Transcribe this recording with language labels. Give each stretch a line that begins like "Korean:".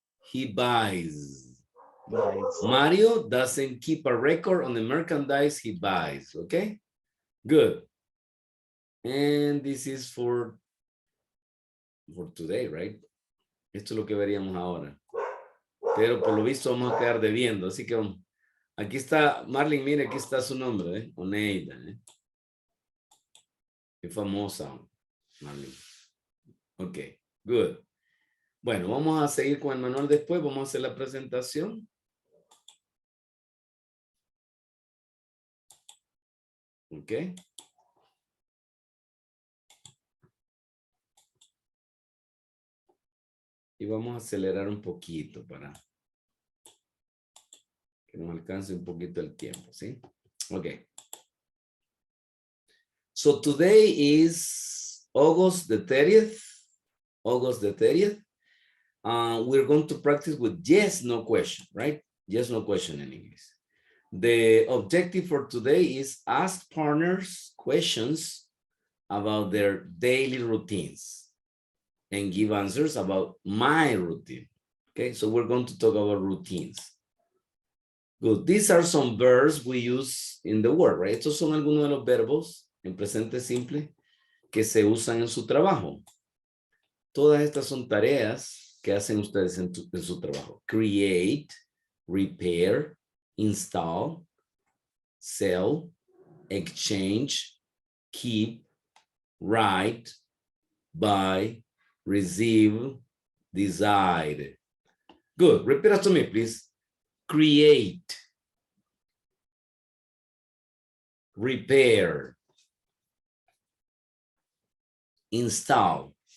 English: He buys. Mario doesn't keep a record on the merchandise he buys. Okay, good. And this is for today, right?
Spanish: Esto es lo que veríamos ahora. Pero por lo visto vamos a quedar debiendo. Así que vamos. Aquí está, Marlene, mire, aquí está su nombre, Oneida. Qué famosa, Marlene.
English: Ok, good.
Spanish: Bueno, vamos a seguir con el manual después. Vamos a hacer la presentación.
English: Ok.
Spanish: Y vamos a acelerar un poquito para que nos alcance un poquito el tiempo, ¿sí?
English: Ok. So today is August the 30th. August the 30th. We're going to practice with yes, no question, right? Yes, no question in English. The objective for today is ask partners questions about their daily routines and give answers about my routine. Okay, so we're going to talk about routines. Good. These are some verbs we use in the work, right?
Spanish: Estos son algunos de los verbos en presente simple que se usan en su trabajo. Todas estas son tareas que hacen ustedes en su trabajo.
English: Create, repair, install, sell, exchange, keep, write, buy, receive, decide. Good. Repeat after me, please. Create, repair, install,